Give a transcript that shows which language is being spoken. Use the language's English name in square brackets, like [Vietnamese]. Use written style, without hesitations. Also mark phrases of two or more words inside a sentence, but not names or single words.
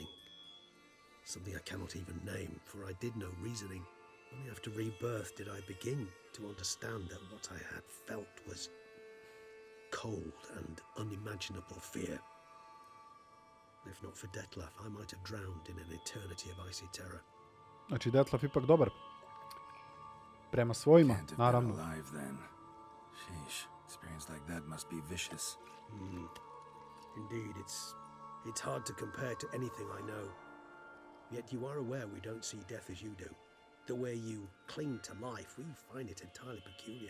[English] Something I cannot even name, for I did no reasoning. Only after rebirth did I begin to understand that what I had felt was cold and unimaginable fear. If not for Detlef, I might have drowned in an eternity of icy terror. [Serbian] Znači, Detlef ipak dobar. Prema svojima, [English] Can't have been [Serbian] naravno. [English] alive then. Sheesh, experience like that must be vicious. Indeed, it's hard to compare to anything I know. Yet you are aware we don't see death as you do. The way you cling to life, we find it entirely peculiar.